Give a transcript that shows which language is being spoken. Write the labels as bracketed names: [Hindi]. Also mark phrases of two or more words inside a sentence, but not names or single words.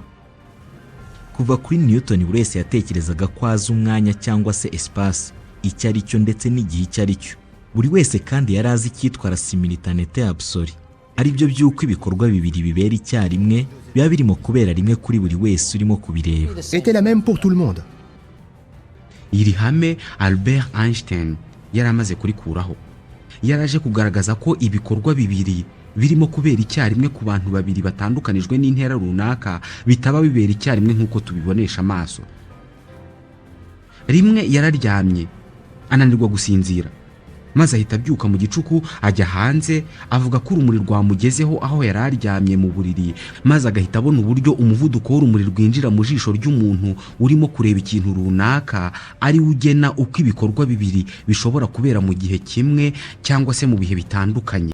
[Kinyarwanda] Kuva kuri Newton buri wese yatekerezaga ko azi umwanya cyangwa se espace icyo ari cyo ndetse n'igihe icyo ari cyo. Buri wese kandi yari azi icyitwa [French] simultanéité absolue, [Kinyarwanda] ari byo by'uko ibikorwa bibiri bibera icyarimwe biba birimo kubera rimwe kuri buri wese urimo kubireba. [French] Était la même pour tout le monde. [Kinyarwanda] Iri hame Albert Einstein yari amaze kurikuraho. Yaraje kugaragaza ko ibikorwa bibiri birimo kubera icyarimwe ku bantu babiri batandukanijwe n'intera runaka bitaba bibera icyarimwe nk'uko tubibonesha amaso. Rimwe yararyamye ananirwa gusinzira, maze ahita abyuka mu gicuku ajya hanze avuga ko urumuri rwamugezeho aho yari aryamye mu buriri, maze agahita abona uburyo umuvuduko w'urumuri rwinjira mu jisho ry'umuntu urimo kureba ikintu runaka ari ugena uko ibikorwa bibiri bishobora kubera mu gihe kimwe cyangwa se mu bihe bitandukanye.